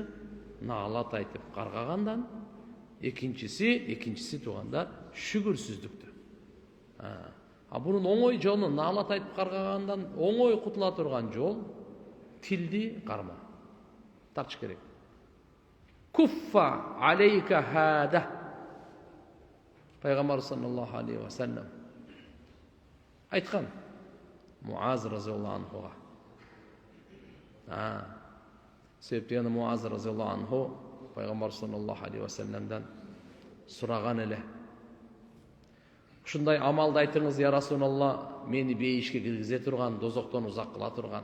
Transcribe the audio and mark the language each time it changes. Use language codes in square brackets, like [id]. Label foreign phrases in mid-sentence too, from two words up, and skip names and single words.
[ky] Наалат айтып каргагандан, экинчиси тугандар шүгүрсүздүктү. Бунун оңой жолу, наалат айтып каргагандан оңой кутула турган жол тилди кармоо. Тартыш керек. [ar] كف عليك هذا. [ky] Пайгамбар [ar] صلى الله عليه وسلم [ky] айткан Муаз [ar] رضي الله عنه. [ky] Себептен Муаз [ar] رضي الله عنه [ky] пайгамбар [ar] صلى الله عليه وسلم [ky] сураган эле: "Ушундай амалды айтыңыз, [ar] يا رسول الله, [ky] мени бейишке киргизе турган, дозоктон узак кыла турган."